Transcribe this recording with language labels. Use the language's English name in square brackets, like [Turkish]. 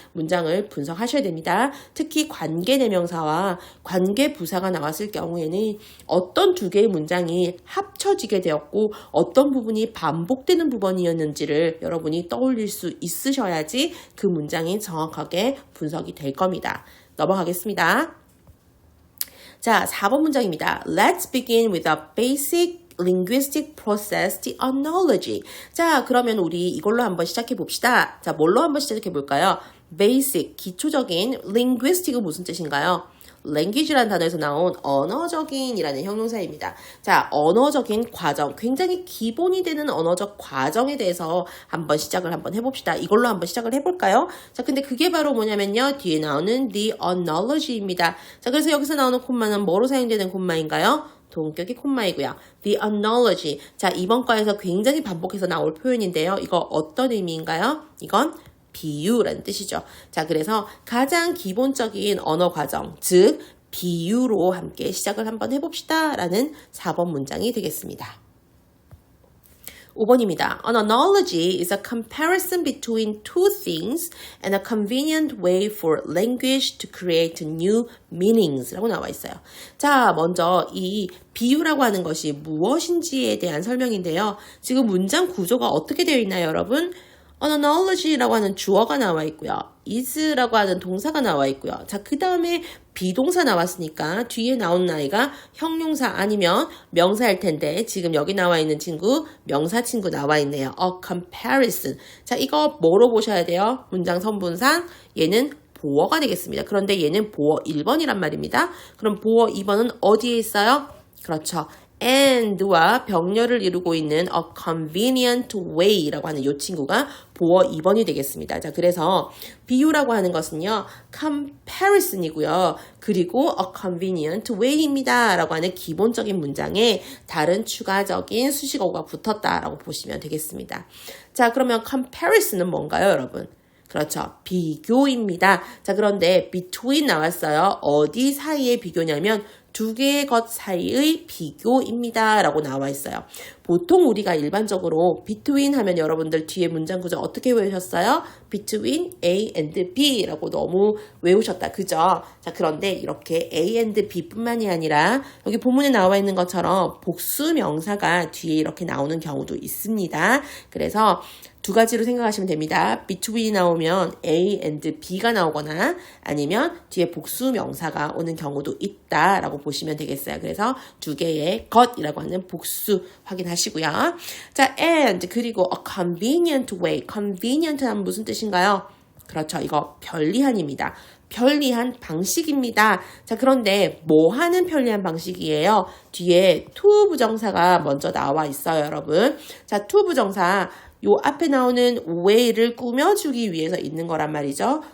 [Korean] 문장을 분석하셔야 됩니다. 특히 관계대명사와 관계부사가 나왔을 경우에는 어떤 두 개의 문장이 합쳐지게 되었고 어떤 부분이 반복되는 부분이었는지를 여러분이 떠올릴 수 있으셔야지 그 문장이 정확하게 분석이 될 겁니다. 넘어가겠습니다. 자, 4번 문장입니다. [English] Let's begin with a basic linguistic process, the analogy. [Korean] 자, 그러면 우리 이걸로 한번 시작해 봅시다. 자, 뭘로 한번 시작해 볼까요? basic, 기초적인, linguistic은 무슨 뜻인가요? language라는 단어에서 나온 언어적인이라는 형용사입니다. 자, 언어적인 과정, 굉장히 기본이 되는 언어적 과정에 대해서 한번 시작을 한번 해봅시다. 이걸로 한번 시작을 해볼까요? 자, 근데 그게 바로 뭐냐면요. 뒤에 나오는 the analogy입니다. 자, 그래서 여기서 나오는 콤마는 뭐로 사용되는 콤마인가요? 동격의 콤마이고요. The analogy. 자, 이번 과에서 굉장히 반복해서 나올 표현인데요. 이거 어떤 의미인가요? 이건 비유라는 뜻이죠. 자, 그래서 가장 기본적인 언어 과정, 즉 비유로 함께 시작을 한번 해봅시다 라는 4번 문장이 되겠습니다. 5번입니다. [English] An analogy is a comparison between two things and a convenient way for language to create new meanings [Korean] 라고 나와 있어요. 자, 먼저 이 비유라고 하는 것이 무엇인지에 대한 설명인데요. 지금 문장 구조가 어떻게 되어 있나요, 여러분? An analogy라고 하는 주어가 나와 있고요. is라고 하는 동사가 나와 있고요. 자, 그 다음에 비동사 나왔으니까 뒤에 나온 나이가 형용사 아니면 명사일 텐데 지금 여기 나와 있는 친구 명사 친구 나와 있네요. [English] A comparison. [Korean] 자, 이거 뭐로 보셔야 돼요? 문장 선분상 얘는 보어가 되겠습니다. 그런데 얘는 보어 1번이란 말입니다. 그럼 보어 2번은 어디에 있어요? 그렇죠. and와 병렬을 이루고 있는 a convenient way라고 하는 이 친구가 보어 2번이 되겠습니다. 자, 그래서 비유라고 하는 것은요, comparison이고요. 그리고 a convenient way입니다. 라고 하는 기본적인 문장에 다른 추가적인 수식어가 붙었다라고 보시면 되겠습니다. 자, 그러면 comparison은 뭔가요, 여러분? 그렇죠. 비교입니다. 자, 그런데 between 나왔어요. 어디 사이의 비교냐면 두 개의 것 사이의 비교입니다. 라고 나와 있어요. 보통 우리가 일반적으로 between 하면 여러분들 뒤에 문장 구조 어떻게 외우셨어요? [English] between A and B [Korean] 라고 너무 외우셨다. 그죠? 자, 그런데 이렇게 A and B 뿐만이 아니라 여기 본문에 나와 있는 것처럼 복수 명사가 뒤에 이렇게 나오는 경우도 있습니다. 그래서 두 가지로 생각하시면 됩니다. between이 나오면 A and B가 나오거나 아니면 뒤에 복수 명사가 오는 경우도 있다라고 보시면 되겠어요. 그래서 두 개의 것이라고 하는 복수 확인하시고요. [English] 자, and 그리고 a convenient way. [Korean] convenient 하면 무슨 뜻인가요? 그렇죠. 이거 편리한입니다. 편리한 방식입니다. 자, 그런데 뭐 하는 편리한 방식이에요? 뒤에 to 부정사가 먼저 나와 있어요, 여러분. 자, to 부정사 요 앞에 나오는 way를 꾸며주기 위해서 있는 거란 말이죠.